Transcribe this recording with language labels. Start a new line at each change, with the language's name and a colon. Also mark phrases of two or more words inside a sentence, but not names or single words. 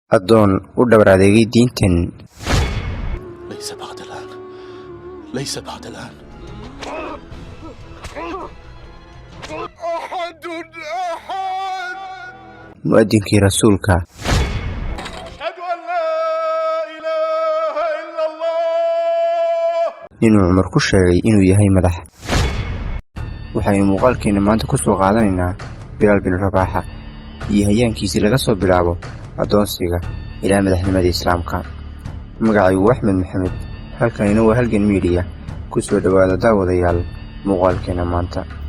Somali: addoon u dhabar adeegay diintan.
Arabic: ليس بعد الآن، ليس بعد الآن. أحد
Somali: mu'adinkii rasuulka
Arabic: أشهد أن لا إله إلا الله.
Somali: inuu cumar ku sheegay inuu yahay madax. waxaynu muuqaalkeena maanta ku soo qaadanaynaa bilaal bin rabaaxa iyo hayaankiisii laga soo bilaabo addoonsiga ilaa madaxnimada islaamka. magacaygu axmed maxamed, halkanina waa halgan miidiya. ku soo dhowaada daawadayaal muuqaalkeena maanta.